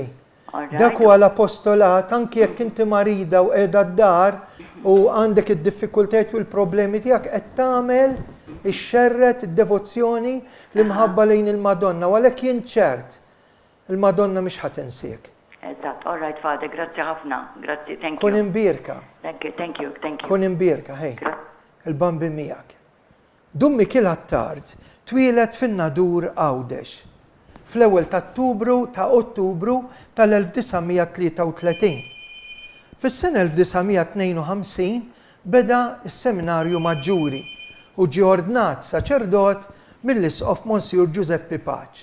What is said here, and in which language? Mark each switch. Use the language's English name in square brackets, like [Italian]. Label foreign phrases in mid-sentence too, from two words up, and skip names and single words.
[Maltese] Dak huwa l-apostolat anke jekk inti marida u qiegħda d-dar u għandek id-diffikultajiet u l-problemi tiegħek qed tagħmel ix-xerret id-devozzjoni li mħabba lejn il-Madonna, għalhekk jien ċert il-Madonna mhix ħatinsik. Eżatt, [English] all right, [Maltese] Father, grazzi ħafna. Grazzi, [English] thank you. [Maltese] Kun imbirka. [English] Thank you. [Maltese] Kun imbirka, hej. Il-bambi miegħek. Dummi kien tard twilet fin-Nadur Għawdex fl-ewwel ta' Ottubru tal-1933. Fis-sena 1952 beda s-seminarju maġġuri u ġie ordnat saċerdot mill-Isqof Monsiur Giuseppe Paċ.